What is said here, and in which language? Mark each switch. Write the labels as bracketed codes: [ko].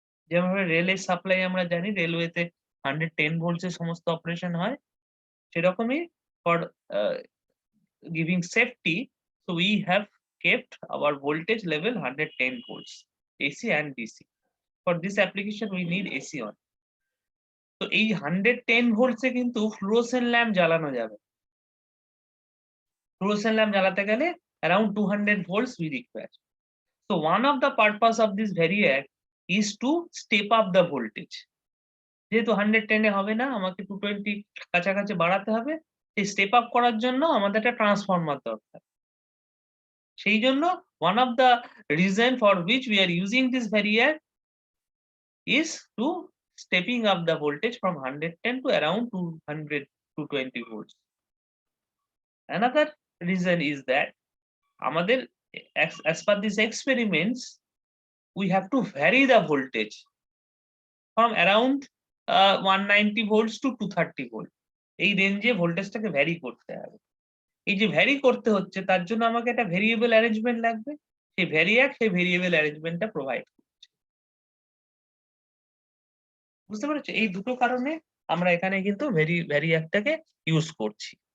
[bn] যেভাবে রেলের সাপ্লাই আমরা জানি রেলওয়েতে 110 ভোল্টস এর সমস্ত অপারেশন হয়, সেরকমই [en] For giving safety, so we have kept our voltage level 110 volts, AC and DC. For this application we need AC on. [bn] তো এই 110 ভোল্টস এ কিন্তু ফ্লুরোসেন্ট ল্যাম্প জ্বালানো যাবে। ফ্লুরোসেন্ট ল্যাম্প জ্বালাতে গেলে [en] around 200 volts we require. So one of the purpose of this variac is to step up the voltage. [bn] যেহেতু 110 এ হবে না, আমাকে 220 কাছাকাছি বাড়াতে হবে। এই স্টেপ আপ করার জন্য আমাদের একটা ট্রান্সফরমার দরকার। সেই জন্য [en] one of the reason for which we are using this variac is to stepping up the voltage from 110 to around 200 to 20 volts. Another reason is that [bn] আমাদের [en] as per these experiments we have to vary the voltage from around 190 volts to 230 volt. [bn] এই রেঞ্জে ভোল্টেজটাকে vary করতে হবে। এই যে vary করতে হচ্ছে তার জন্য আমাকে একটা ভেরিয়েবল অ্যারেঞ্জমেন্ট লাগবে। সেই ভ্যারিয়াক সেই ভেরিয়েবল অ্যারেঞ্জমেন্টটা প্রোভাইড করছে। বুঝতে পেরেছো? এই দুটো কারণে আমরা এখানে কিন্তু ভ্যারিয়াকটাকে ইউজ করছি।